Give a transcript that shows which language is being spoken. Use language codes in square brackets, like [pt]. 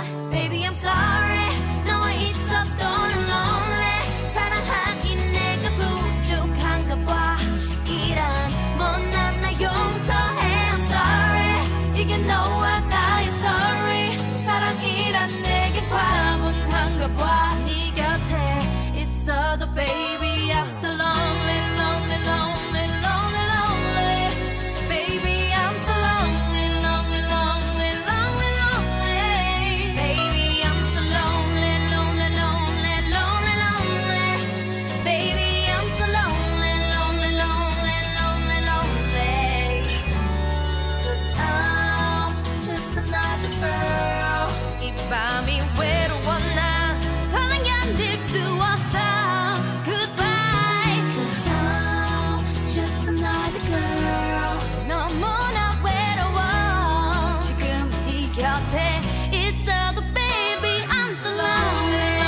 [en] Baby I'm sorry [ko] 너와 있었던 lonely 사랑하긴 내가 부족한가 봐. 이런 못난 날 용서해 [en] I'm sorry [ko] 이게 너와 나의 story. 사랑이란 내게 과분한가 봐. 네 곁에 있어도 [en] baby I'm so lonely lonely lonely lonely lonely. Baby I'm so lonely lonely lonely lonely lonely. Baby I'm so lonely lonely lonely lonely lonely. Baby I'm so lonely lonely lonely lonely lonely. 'Cause I'm just another girl. [ko] 이 밤이 외로워 난 더는 견딜 수 없어. [en] Goodbye. 'Cause I'm just another girl. [ko] 너무나 외로워. 지금 네 곁에 있어도 [en] baby I'm so lonely.